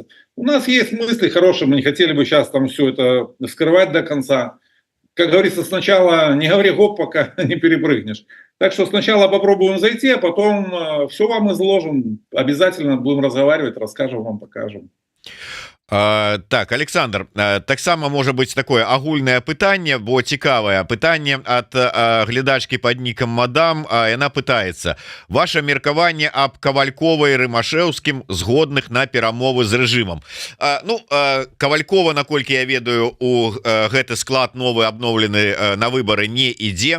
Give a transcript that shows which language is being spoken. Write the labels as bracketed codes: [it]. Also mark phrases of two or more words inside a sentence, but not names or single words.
[ru] У нас есть мысли хорошие, мы не хотели бы сейчас там все это вскрывать до конца. Как говорится, сначала не говори гоп, пока не перепрыгнешь. Так что сначала попробуем зайти, а потом все вам изложим. Обязательно будем разговаривать, расскажем вам, покажем. Так, [be] Александр, таксама можа быць такое агульнае пытанне, бо цікавае пытанне ад глядачкі пад нікам мадам. Яна пытаецца: ваше меркаванне аб Кавалькова і Рымашэўскім згодных на перамовы з рэжымам. Ну, Кавалькова, наколькі я ведаю, у гэты склад новы абноўлены на выбары не ідзе.